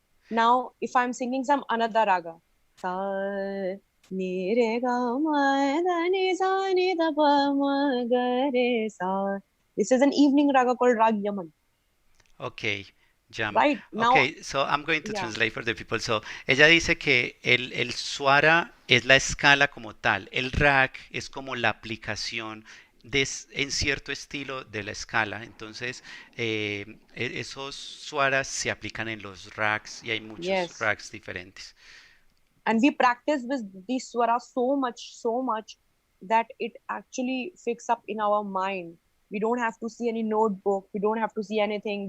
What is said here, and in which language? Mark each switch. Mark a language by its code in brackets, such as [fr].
[en] Now, if I'm singing some another raga, sa, ni, re, ga, ma, da, ni, sa, ni, da, pa, ma, ga, re, sa. This is an evening raga called Rag Yaman, okay. Yaman. right? Now, Okay, so I'm going to yeah, translate for the people. [es] So, ella dice que el swara es la escala como tal. El rag es como la aplicación en cierto estilo de la escala. Entonces, esos swaras se aplican en los rags y hay muchos [en] yes. [es] rags diferentes. [en] And we practice with these swara so much that it actually fix up in our mind. We don't have to see any notebook. We don't have to see anything.